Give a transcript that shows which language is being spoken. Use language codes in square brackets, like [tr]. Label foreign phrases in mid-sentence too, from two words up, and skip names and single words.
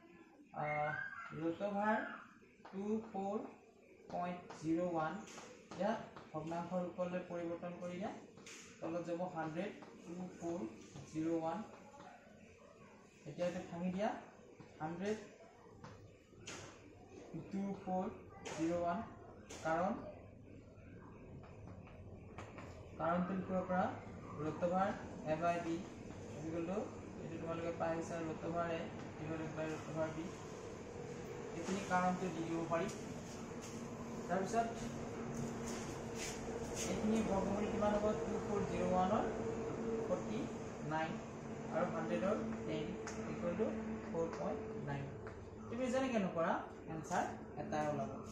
[as] √24.01 ইয়াত ভগ্নাংশৰ ৰূপলৈ পৰিৱৰ্তন কৰি দিয়া তলত যাব 100 2401 এতিয়া এটা ভাঙি দিয়া 100 2401 কাৰণ তো লিখিব পৰা √a/b [en] equal to [as] এটো তোমালোকে পাইছা √a [en] divided by [as] √b এখিনি কাৰণটো দি দিব পাৰি তাৰ পিছত এখিনি বৰ্গমূল কিমান হ'ব 2401 ৰ 49 আৰু 100 ৰ 10 [en] equal to [as] 4.9 তুমি জানি কেন কৰা आंसर এটা ওলাব